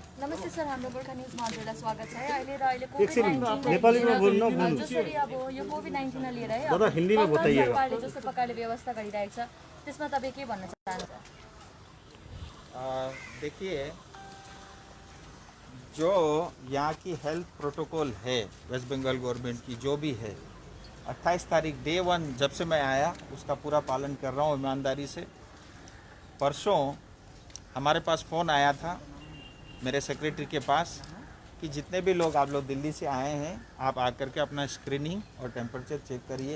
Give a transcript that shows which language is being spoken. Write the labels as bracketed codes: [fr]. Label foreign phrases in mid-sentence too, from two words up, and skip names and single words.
[ne] नमस्ते सर, हाम्रो गोर्खा न्युजमा हजुरलाई स्वागत छ है। अहिले र अहिलेको नेपालीमा बोल्नु जसरी अब यो कोभिड-19 लिएर है [hi] दादा हिंदी में बताइएगा। [ne] सरकारले जस्तो प्रकारले व्यवस्था गरिरहेको छ त्यसमा तपाईँ के भन्न चाहनुहुन्छ? [hi] देखिए, जो यहाँ की [en] health protocol [hi] है [en] West Bengal government [hi] की जो भी है, 28 तारीख डे 1 जब से मैं आया उसका पूरा पालन कर रहा हूँ ईमानदारी से। परसों हमारे पास फ़ोन आया था मेरे सेक्रेटरी के पास कि जितने भी लोग आप लोग दिल्ली से आए हैं आप आकर के अपना स्क्रीनिंग और [en] temperature check [hi] करिए।